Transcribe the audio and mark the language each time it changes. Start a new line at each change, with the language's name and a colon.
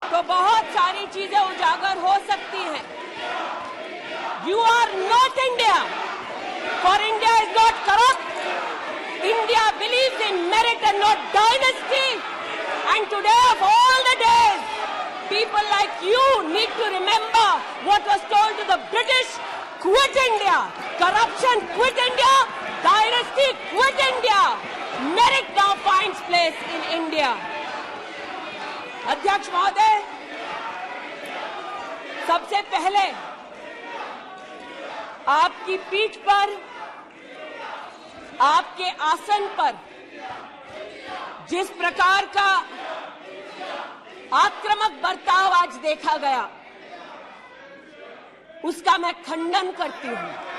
Hindi: तो बहुत सारी चीजें उजागर हो सकती हैं।
English: You are not India, for India is not corrupt. India believes in merit and not dynasty. And today of all the days, people like you need to remember what was told to the British: quit India, corruption quit India, dynasty quit India. Merit now finds place in India.
Hindi: अध्यक्ष महोदय, सबसे पहले आपकी पीठ पर, आपके आसन पर जिस प्रकार का आक्रामक बर्ताव आज देखा गया, उसका मैं खंडन करती हूं।